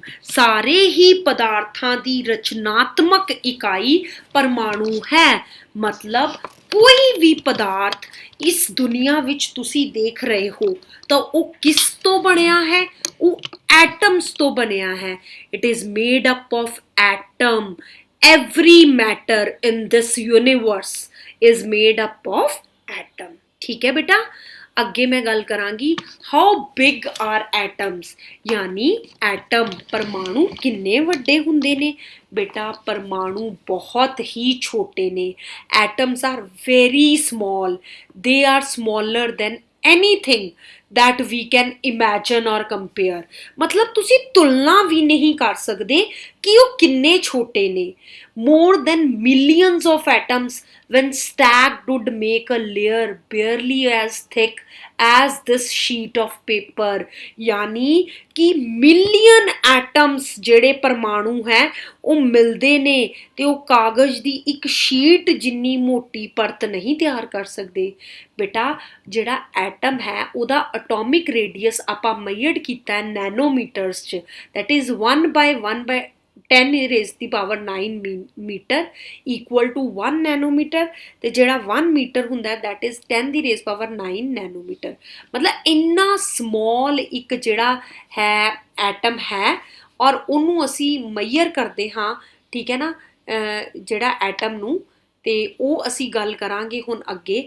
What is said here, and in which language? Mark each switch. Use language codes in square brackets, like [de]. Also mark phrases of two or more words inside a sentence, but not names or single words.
[pa] ਸਾਰੇ ਹੀ ਪਦਾਰਥਾਂ ਦੀ ਰਚਨਾਤਮਕ ਇਕਾਈ ਪਰਮਾਣੂ ਹੈ। ਮਤਲਬ ਕੋਈ ਵੀ ਪਦਾਰਥ ਇਸ ਦੁਨੀਆ ਵਿੱਚ ਤੁਸੀਂ ਦੇਖ ਰਹੇ ਹੋ ਤਾਂ ਉਹ ਕਿਸ ਤੋਂ ਬਣਿਆ ਹੈ? ਉਹ ਐਟਮਸ ਤੋਂ ਬਣਿਆ ਹੈ। [en] it is made up of atom. every matter in this universe is made up of atom। [pa] ਠੀਕ ਹੈ ਬੇਟਾ, ਅੱਗੇ ਮੈਂ ਗੱਲ ਕਰਾਂਗੀ [en] how big are atoms [pa] ਯਾਨੀ ਐਟਮ ਪਰਮਾਣੂ ਕਿੰਨੇ ਵੱਡੇ ਹੁੰਦੇ ਨੇ। ਬੇਟਾ ਪਰਮਾਣੂ ਬਹੁਤ ਹੀ ਛੋਟੇ ਨੇ। [en] atoms are very small, they are smaller than anything that we can imagine or compare। [pa] ਮਤਲਬ ਤੁਸੀਂ ਤੁਲਨਾ ਵੀ ਨਹੀਂ ਕਰ ਸਕਦੇ ਕਿ ਉਹ ਕਿੰਨੇ ਛੋਟੇ ਨੇ। [en] more than millions of atoms when stacked would make a layer barely as thick as this sheet of paper। [pa] ਯਾਨੀ ਕਿ [en] million atoms [pa] ਜਿਹੜੇ ਪਰਮਾਣੂ ਹੈ ਉਹ ਮਿਲਦੇ ਨੇ ਤੇ ਉਹ ਕਾਗਜ਼ ਦੀ ਇੱਕ ਸ਼ੀਟ ਜਿੰਨੀ ਮੋਟੀ ਪਰਤ ਨਹੀਂ ਤਿਆਰ ਕਰ ਸਕਦੇ। ਬੇਟਾ ਜਿਹੜਾ ਐਟਮ ਹੈ ਉਹਦਾ [en] atomic radius [pa] ਆਪਾਂ ਮੈਜ਼ਰਡ ਕੀਤਾ ਨੈਨੋਮੀਟਰਸ 'ਚ, [en] that is [pa] 1/10 [en] raised the power [pa] 9 ਮੀਟਰ [en] equal to [pa] 1 ਨੈਨੋਮੀਟਰ, ਤੇ ਜਿਹੜਾ 1 ਮੀਟਰ ਹੁੰਦਾ [en] that is [pa] 10 ਦੀ [en] raise power [pa] 9 ਨੈਨੋਮੀਟਰ। ਮਤਲਬ ਇੰਨਾ ਸਮੌਲ ਇੱਕ ਜਿਹੜਾ ਹੈ ਐਟਮ ਹੈ ਔਰ ਉਹਨੂੰ ਅਸੀਂ ਮੈਜ਼ਰ ਕਰਦੇ ਹਾਂ। ਠੀਕ ਹੈ ਨਾ, ਜਿਹੜਾ ਐਟਮ ਨੂੰ, ਤੇ ਉਹ ਅਸੀਂ ਗੱਲ ਕਰਾਂਗੇ ਹੁਣ ਅੱਗੇ।